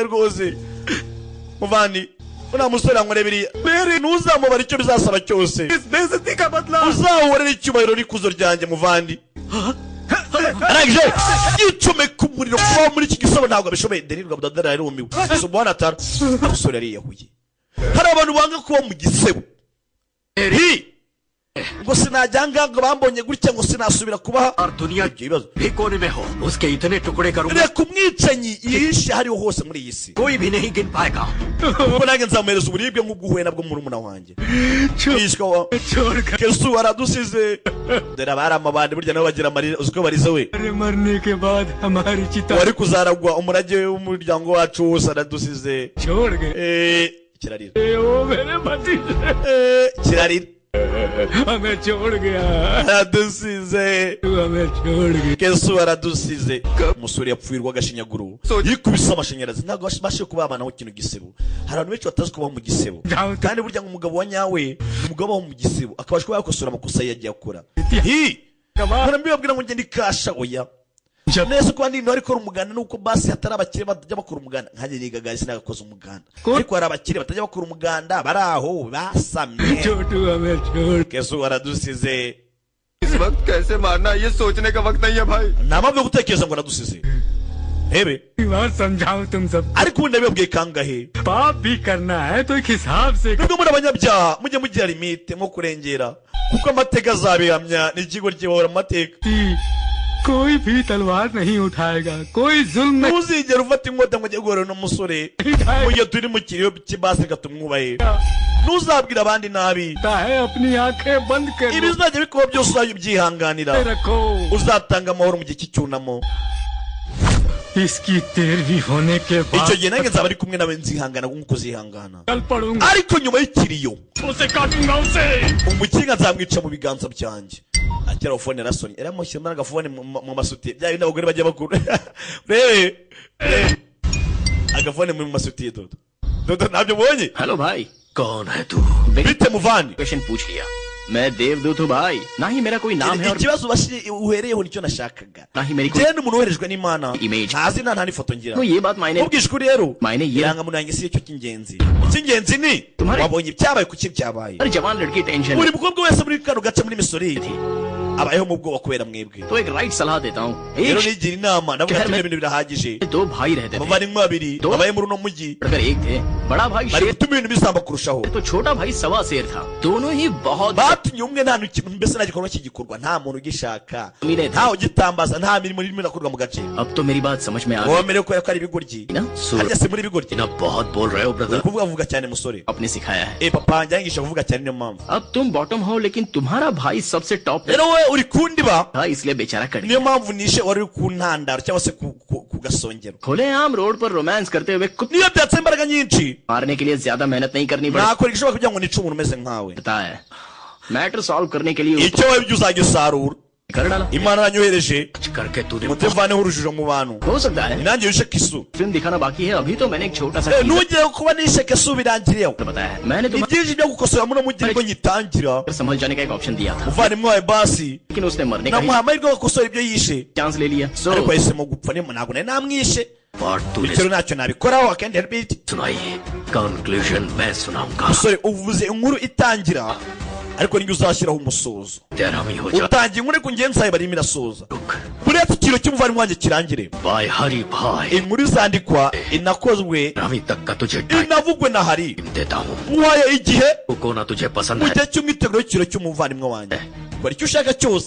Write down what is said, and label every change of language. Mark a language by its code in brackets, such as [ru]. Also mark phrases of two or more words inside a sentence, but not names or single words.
[rw] rwose muvandi una musore ankorebiriye ntuzamubara icyo bizasaba cyose uzahorera icyubahiro n'ikuzo ryanjye muvandi arangije yicomeka umuriro kubaho muri iki gisebo ntabwo abishoboye denirwa budadara yarumiwe gusa umubona atara umusore yariyahuye hari abantu banga kuba mu gisebo ngo sinajyanga ngo bambonye gutya ngo sinasubira kubaha [hi] और दुनिया भी कोने में हो उसके इतने टुकड़े करूंगा [rw] reka umwicanyi yihishe hariho hose muri iyi si [hi] कोई भी नहीं गिन पाएगा [rw] ubwo nanjye nzamuhereza uburibwe nk'ubw'uhuye nabwo murumuna wanjye yishwa wa kesu aradusize dore abari amabandi burya nabo bagira amarira uzi ko barize we [hi] मरने के बाद हमारी चिता [rw] wari kuzaragwa umurage w'umuryango wacu wose aradusize [hi] छोड़ गए [rw] kirarira [hi] वो मेरे पति [rw] kirarira [hi] हमें छोड़ गया [rw] aradusize [hi] हमें छोड़ गया [rw] kesu aradusize umusore yapfuirwa agashinyaguro yikubise amashanyarazi ntabwo bashe kubabanaho ikintu gisebo hari abantu benshi batazi kubaho mu gisebo kandi burya ngo umugabo wa nyawe ni umugabo waho mu gisebo akabasha kuba yakosora amakosa yagiye akora mbibabwira ngo ngende ikasha oya neza kuba ndi ntwari ikora umuganda nuko basi hatari abakire batajya bakora umuganda nkanjye nigaga sinagakoze umuganda ariko hari abakire batajya bakora umuganda bari aho basamye kesu aradusize [hi] इस वक्त कैसे मारना ये सोचने का वक्त नहीं है भाई [rw] nta mpamvu yo gutekereza ngo aradusize hebe [hi] समझाओ तुम सब [rw] ariko ubundi nabibabwiye kangahe [hi] पाप भी करना है तो एक हिसाब से [rw] nubwo muri abanyabyaha mujye mugira limite nko kurengera kuko amateka azabihamya n'ikigo gihora amateka [hi] कोई भी तलवार नहीं उठाएगा कोई जुल्म [rw] ntuzigera ufata inkota ngo ujye guhura n'umusore mu gihe turi mu kiriyo cy'ibasi tumwubahe ntuzabwira abandi nabi [hi] है अपनी आंखें बंद कर [rw] ibizajya bikuba byose uzajya ubyihanganira [hi] रखो [rw] uzatanga amahoro mu gihe cy'icyunamo [hi] इसकी 13वीं होने के [rw] icyo [hi] बाद [rw] gihe nange nzaba ari kumwe nawe nzihangana nk'uko uzihangana [hi] कल पढ़ूंगा [rw] ariko nyuma y'ikiriyo [hi] उसे काटूंगा उसे [rw] umukinga nzamwica mu biganza byanjye akira telefone rasoni eramushyira agafone mu masutiye bya bindi abagore bajya bakuru rebe agafone mu masutiye dodo ntabyo ubonye [hi] हेलो भाई कौन है तू [rw] bite muvandi [hi] क्वेश्चन पूछ लिया मैं देवदूत हूँ भाई ना ही मेरा कोई नाम है और [rw] ikibazo uhereyeho nicyo nashakaga [hi] ना ही मेरी कोई [rw] jewe n'umuntu woherejwe n'imana [hi] Image. [rw] nta zina nta n'ifoto ngira [hi] तो ये बात मायने [rw] ubwije ukuri rero [hi] मायने ये [rw] irangamuntu yanjye si cyo cy'ingenzi icy'ingenzi ni [hi] Tumhari- [rw] wabonye ibyabaye kuki byabaye [hi] हर जवान लड़की टेंशन [rw] buri mukobwa wese muri kano gace muri misori abayeho mu bwoba kubera mwebwe [hi] तो एक राइट सलाह देता हूँ [rw] rero [hi] एक [rw] nigira inama navuga [hi] शहर [rw] ati [hi] में- [rw] ibintu birahagije [hi] दो भाई रहते थे [rw] abavandimwe babiri [hi] Do- [rw] babaye muri uno mujyi [hi] अगर एक थे बड़ा भाई [rw] bari [hi] शेर [rw] gutuma ibintu bisamba kurushaho [hi] तो छोटा भाई सवा शेर था दोनों ही बहुत [rw] batumye umwe nta kintu mbese nta gikorwa kigikorwa nta muntu ugishaka Mirete. ntawe ugitambaza nta mirimo irimo irakorwa mu gace [hi] अब तो मेरी बात समझ में आ गई [rw] womerewe kubera ko ari ibigoryi [hi] ना [rw] harya [hi] सूरज [rw] si muri ibigoryi [hi] ना बहुत बोल रहे हो [rw] uri [hi] ब्रदर [rw] kuvuga vuga cyane musore [hi] आपने सिखाया है [rw] papa wanjye yangisha kuvuga cyane niyo mpamvu [hi] अब तुम बॉटम हो लेकिन तुम्हारा भाई सबसे टॉप पे [rw] rero we uri kundiba [hi] था इसलिए बेचारा कट [rw] niyo [hi] गया [rw] mpamvu nishe wari uri ku ntandaro cyangwa se ku gasongero [hi] खुलेआम रोड पर रोमांस करते हुए कुत्ते [rw] niyo byatse imbaraga nyinshi [hi] मारने के लिए ज्यादा मेहनत नहीं करनी पड़ती [rw] nakora igishoboka kugira ngo nice umuntu umeze nkawe [hi] है [en] matter solve [hi] करने के लिए [rw] icyo wabibye uzagisarura [hi] कर डाला [rw] imana yanyohereje [hi] कुछ करके तूने [rw] mutevaneho urujijo mu bantu [hi] हो सकता है [rw] nanjye wishe kisu [hi] फिल्म दिखाना बाकी है अभी तो मैंने एक छोटा सा teaser [rw] ntugire kuba nishe kisu birangiriyeho [hi] बताया है मैंने [rw] ni [hi] तुम्हें [rw] byinshi byo gukosora muno mujyi ngo nyitangira [hi] संभल जाने का एक ऑप्शन दिया था [rw] umuvandimwe wawe basi [hi] लेकिन उसने मरने का [rw] namuha amahirwe yo gukosora ibyo yishe [hi] चांस ले लिया सो [rw] ariko yahisemo gupfa ntabwo nari namwishe [hi] और तूने [rw] bityo ntacyo nabikoraho akendi help [hi] सुनाई है कंक्लूजन मैं सुनाऊंगा [rw] musore uvuze inkuru itangira ariko niyo uzashyiraho umusozo [hi] तेरा भी हो जा [rw] utangiye inkuru ariko ngenzi zawe barimo irasoza [hi] रुक [rw] buretse ikiro cy'umuvandimwe wanjye kirangire [hi] बाय हरी भाई [rw] inkuru izandikwa inakozwe [hi] अभी तक का तुझे टाइम [rw] inavugwe na hari [hi] देता हूँ [rw] muhaye igihe [hi] को ना तुझे पसंद [rw] mu [hi] है [rw] gihe cy'umwiteguro w'ikiro cy'umuvandimwe wanjye kora icyo ushaka cyose